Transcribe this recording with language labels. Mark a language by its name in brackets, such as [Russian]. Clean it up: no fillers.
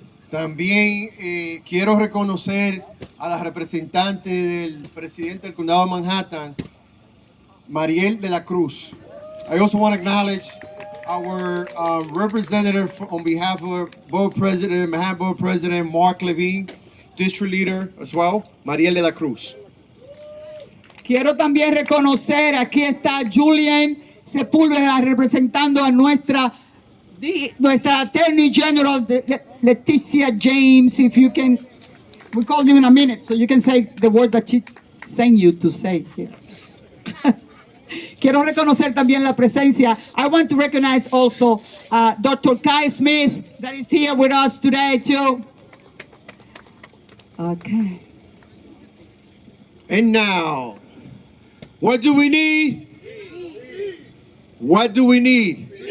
[Spanish] También quiero reconocer a la representante del presidente del condado de Manhattan, Mariel de la Cruz. [English] I also want to acknowledge our representative on behalf of Board President, Manhattan Board President Mark Levine, District Leader as well, Mariel de la Cruz. [Spanish] Quiero también reconocer, aquí está Julian Sepúlveda representando a nuestra Attorney General, Leticia James. [English] If you can, we'll call you in a minute, so you can say the word that she sent you to say here. [Spanish] Quiero reconocer también la presencia. [English] I want to recognize also Dr. Kai Smith that is here with us today too. Okay. And now, what do we need? What do we need?